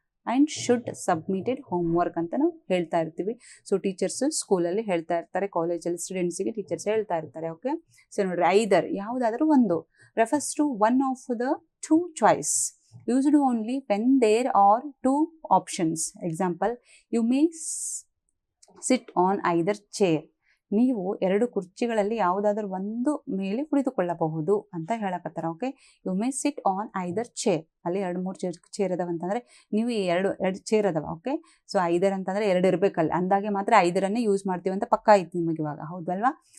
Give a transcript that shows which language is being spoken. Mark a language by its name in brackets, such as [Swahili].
[English] and should submitted homework [Kannada] ಅಂತ ನಾವು ಹೇಳ್ತಾ ಇರ್ತೀವಿ. ಸೊ ಟೀಚರ್ಸ್ ಸ್ಕೂಲಲ್ಲಿ ಹೇಳ್ತಾ ಇರ್ತಾರೆ, ಕಾಲೇಜಲ್ಲಿ ಸ್ಟೂಡೆಂಟ್ಸಿಗೆ ಟೀಚರ್ಸ್ ಹೇಳ್ತಾ ಇರ್ತಾರೆ. [English] okay, so [Kannada] ನೋಡ್ರಿ, [English] either [Kannada] ಯಾವುದಾದ್ರೂ ಒಂದು [English] refers to one of the two choice used only when there are two options. Example, you may sit on either chair. [Kannada] ನೀವು ಎರಡು ಕುರ್ಚಿಗಳಲ್ಲಿ ಯಾವುದಾದ್ರೂ ಒಂದು ಮೇಲೆ ಕುಳಿತುಕೊಳ್ಳಬಹುದು ಅಂತ ಹೇಳಕತ್ತಾರ. Okay, [English] You may sit on either chair. [Kannada] ಅಲ್ಲಿ 2-3 ಚೇರ್ ಅದಾವ ಅಂತಂದ್ರೆ ನೀವು ಈ ಎರಡು ಚೇರ್ ಅದಾವ. ಓಕೆ, ಸೊ ಐದರ್ ಅಂತಂದ್ರೆ 2 ಇರಬೇಕಲ್ಲ, ಅಂದಾಗೆ ಮಾತ್ರ ಐದರನ್ನೇ ಯೂಸ್ ಮಾಡ್ತೀವಿ ಅಂತ ಪಕ್ಕ ಆಯ್ತು ನಿಮಗೆ ಇವಾಗ, ಹೌದಲ್ವಾ?